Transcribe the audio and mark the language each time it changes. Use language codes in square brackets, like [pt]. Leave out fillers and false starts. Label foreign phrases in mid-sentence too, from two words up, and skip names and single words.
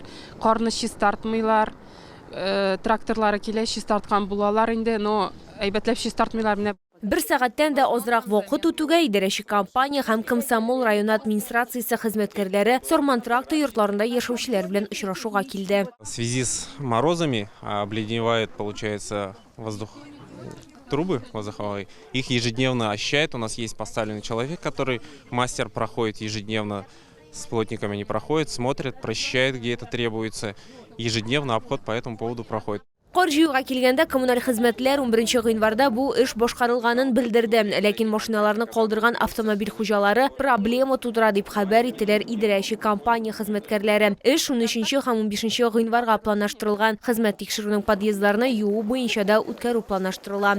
[tt] Карны чистартмыйлар. Тракторлары килә чистарткан булалар инде, но әйбәтләп чистартмыйлар. Менә Бер сәгатьтән дә азрак вакыт үтүгә идарәче компания һәм Комсомол район администрациясе хезмәткәрләре Сорман тракты йортларында яшәүчеләр белән очрашуга килде. [ru] В связи с морозами обледеневает, получается, воздух, трубы воздуховые. Их ежедневно очищает. У нас есть поставленный человек, который мастер, проходит ежедневно с плотниками, не проходит, смотрит, прочищает, где это требуется. Ежедневно обход по этому поводу проходит. [tt] Кар җыюга килгәндә коммуналь хезмәтләр 11 гыйнварда бу эш башкарылганын белдерде. Ләкин машиналарны калдырган автомобиль хуҗалары проблема тудыра дип хәбәр иттеләр идарәче компания хезмәткәрләре. Эш 13 һәм 15 гыйнварга планлаштырылган. Хезмәт тикшерүнең подъездларны юу буенча да үткәрү планлаштырыла.